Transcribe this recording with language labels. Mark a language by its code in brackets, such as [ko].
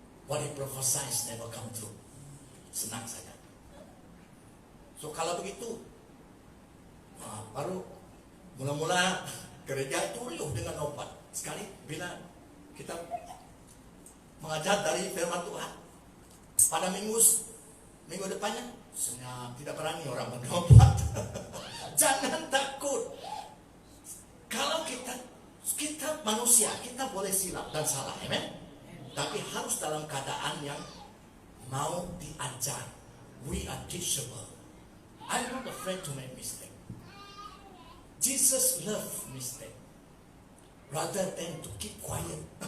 [en] What he prophesies never come true. [id] Senang saja. So kalau begitu, baru mula-mula gereja itu riuh dengan nubuat. Sekali bila kita mengajar dari firman Tuhan, pada minggu depannya senyap, tidak berani orang bernubuat. Jangan takut. Kalau kita manusia, kita boleh silap dan salah, amen. Tapi harus dalam keadaan yang mau diajar. [en] We are teachable. I'm not afraid to make mistake. Jesus loved mistake rather than to keep quiet.